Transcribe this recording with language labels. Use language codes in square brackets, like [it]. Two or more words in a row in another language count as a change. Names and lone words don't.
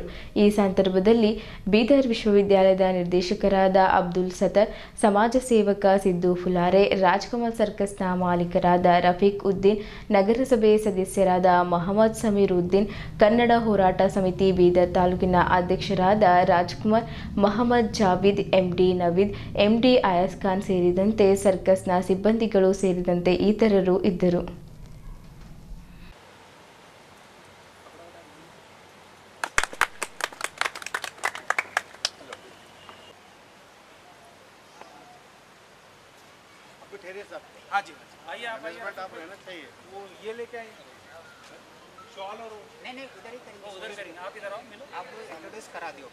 [kn] ಈ ಸಂದರ್ಭದಲ್ಲಿ ಬೀದರ್ ವಿಶ್ವವಿದ್ಯಾಲಯದ ನಿರ್ದೇಶಕರಾದ ಅಬ್ದುಲ್ ಸತ್ತರ್, ಸಮಾಜ ಸೇವಕ ಸಿದ್ದು ಫುಲಾರೆ, ರಾಜ್ಕಮಲ್ ಸರ್ಕಸ್ನ ಮಾಲೀಕರಾದ ರಫೀಕ್ ಉದ್ದೀನ್, ನಗರಸಭೆ ಸದಸ್ಯರಾದ ಮೊಹಮ್ಮದ್ ಸಮೀರ್ ಉದ್ದೀನ್, ಕನ್ನಡ ಹೋರಾಟ ಸಮಿತಿ ಬೀದರ್ ತಾಲೂಕಿನ ಅಧ್ಯಕ್ಷರಾದ ರಾಜ್ಕುಮಾರ್, ಮೊಹಮ್ಮದ್ ಜಾವೀದ್, MD ನವೀದ್, MD ಅಯಾಸ್ ಖಾನ್ ಸೇರಿದಂತೆ ಸರ್ಕಸ್ನ ಸಿಬ್ಬಂದಿಗಳು ಸೇರಿದಂತೆ ಇತರರು ಇದ್ದರು. [hi] हाँ जी, आइए आप रहना चाहिए, वो ये लेके आइए शॉल और नहीं उधर ही करेंगे, उधर करेंगे, आप इधर आओ, मिलो, आप इंट्रोड्यूस करा दियो।